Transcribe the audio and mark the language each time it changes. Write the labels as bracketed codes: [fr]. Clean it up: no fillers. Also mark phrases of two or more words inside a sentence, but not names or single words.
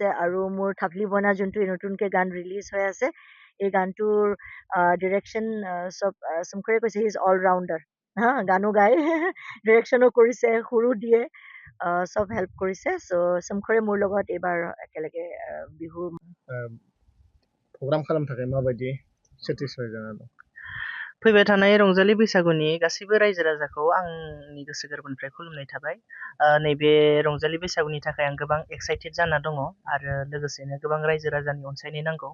[as] আৰু মোৰ থাপলি বনা যোনটো নতুনকৈ গান ৰিলিজ হৈ আছে, এই গানটোৰ ডিৰেকশ্যন চব শংকৰে কৈছে। [en] he is all rounder, [as] গানো গায়, ডিৰেকশ্যনো কৰিছে, সুৰো দিয়ে, চব হেল্প কৰিছে। চ' শংকৰে মোৰ লগত এইবাৰ একেলগে বিহু [brx] प्रग्राम खालाम थाखाय माबायदि सेटिसफाइ जाना दं? फैबाय थानाय रंजालि बैसागुनि गासैबो रायजो राजाखौ आंनि गोसो गोरबोनिफ्राय खुलुमनाय थाबाय। नैबे रंजालि बैसागुनि थाखाय आं गोबां एक्साइटेड जाना दङ, आरो लोगोसेनो गोबां रायजो राजानि अनसायनाय नांगौ।